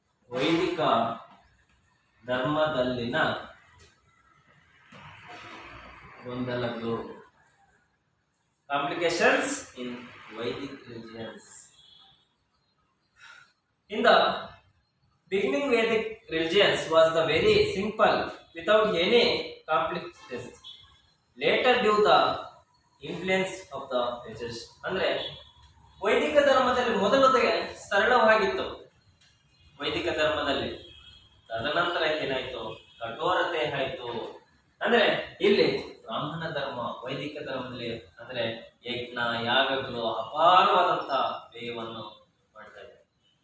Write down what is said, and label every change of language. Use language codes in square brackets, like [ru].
[kn] ವೈದಿಕ ಧರ್ಮದಲ್ಲಿನ ಗೊಂದಲಗಳು, [en] Complications in Vedic religions. In the beginning, Vedic religions was the very simple, without any complexities. Later, due the influence of the religious, [kn] ಅಂದ್ರೆ ವೈದಿಕ ಧರ್ಮದಲ್ಲಿ ಮೊದಲೊತ್ತಿಗೆ ಸರಳವಾಗಿತ್ತು ವೈದಿಕ ಧರ್ಮದಲ್ಲಿ, ತದನಂತರ ಏನಾಯ್ತು, ಕಠೋರತೆ ಆಯ್ತು. ಅಂದ್ರೆ ಇಲ್ಲಿ ಬ್ರಾಹ್ಮಣ ಧರ್ಮ ವೈದಿಕ ಧರ್ಮದಲ್ಲಿ ಅಂದ್ರೆ ಯಜ್ಞ, ಯಾಗಗಳು, ಅಪಾರವಾದಂತ ವ್ಯಯವನ್ನು ಮಾಡ್ತಾ ಇದೆ.